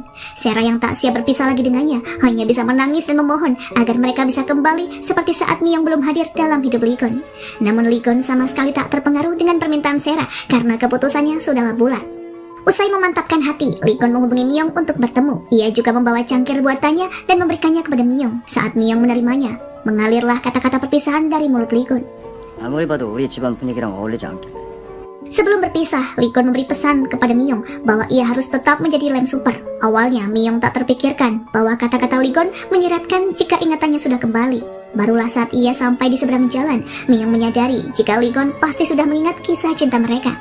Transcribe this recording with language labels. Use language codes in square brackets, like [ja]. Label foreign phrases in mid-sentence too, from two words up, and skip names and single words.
[id] Sera yang tak siap berpisah lagi dengannya hanya bisa menangis dan memohon agar mereka bisa kembali seperti saat Myung belum hadir dalam hidup Lee Gon. Namun Lee Gon sama sekali tak terpengaruh dengan permintaan Sera karena keputusannya sudahlah bulat. Usai memantapkan hati, Li-gon menghubungi Myung untuk bertemu. Ia juga membawa cangkir buatannya dan memberikannya kepada Myung. Saat Myung menerimanya, mengalirlah kata-kata perpisahan dari mulut Li-gon. [ko] 아무리 봐도 우리 집안 분위기랑 어울리지 않길래. [id] Sebelum berpisah, Li-gon memberi pesan kepada Myung bahwa ia harus tetap menjadi lem super. Awalnya, Myung tak terpikirkan bahwa kata-kata Li-gon menyeratkan jika ingatannya sudah kembali. Barulah saat ia sampai di seberang jalan, Myung menyadari jika Li-gon pasti sudah mengingat kisah cinta mereka.